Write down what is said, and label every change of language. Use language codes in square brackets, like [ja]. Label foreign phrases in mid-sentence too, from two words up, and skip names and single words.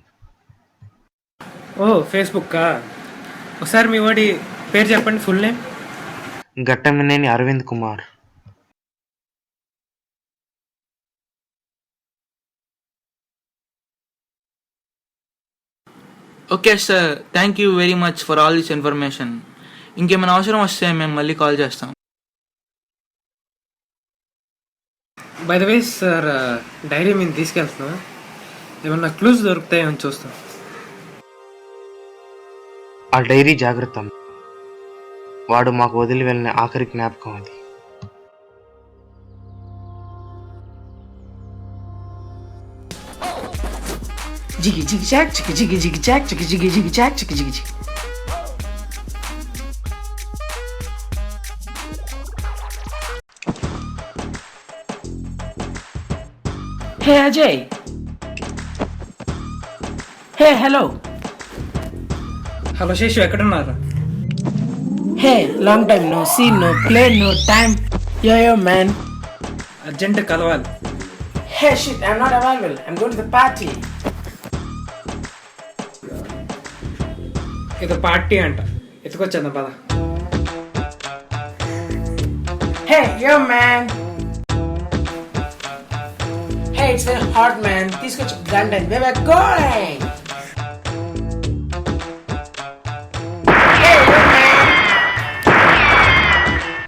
[te] ఓ, ఫేస్బుక్కా? ఒకసారి మీ వాడి పేరు చెప్పండి, [en] full name. [te] ఘట్టమనేని అరవింద్ కుమార్. [en] okay sir, thank you very much for all this information. [te] ఇంకేమైనా అవసరం వస్తే మేము మళ్ళీ కాల్ చేస్తాం. [en] by the way [te] సార్, డైరీ మేము తీసుకెళ్తున్నాం. ఏమన్నా క్లూస్ దొరుకుతాయేమని చూస్తాం. ఆ డైరీ జాగ్రత్త. వాడు మాకు వదిలి వెళ్ళిన ఆఖరి జ్ఞాపకం అది. [en] Jiggy jiggy jack, jiggy jiggy jiggy jack, jiggy jiggy jiggy jack, jiggy jiggy jiggy. Hey Ajay. Hey, hello. [te] హలో శేషు, ఎక్కడున్నారు? [en] Hey, long time no see, no play, no time. Yo man. [te] అర్జెంట్ కలవాలి. [en] Hey shit, I'm not available. I'm going to the party. [te] ఏదో పార్టీ అంట, ఎత్తుకొచ్చేద్దాం పద. [en] Hey, yo man. Hey, it's very hot man. [te] తీసుకొచ్చి గంట [en] where we're going. Hey, yo man.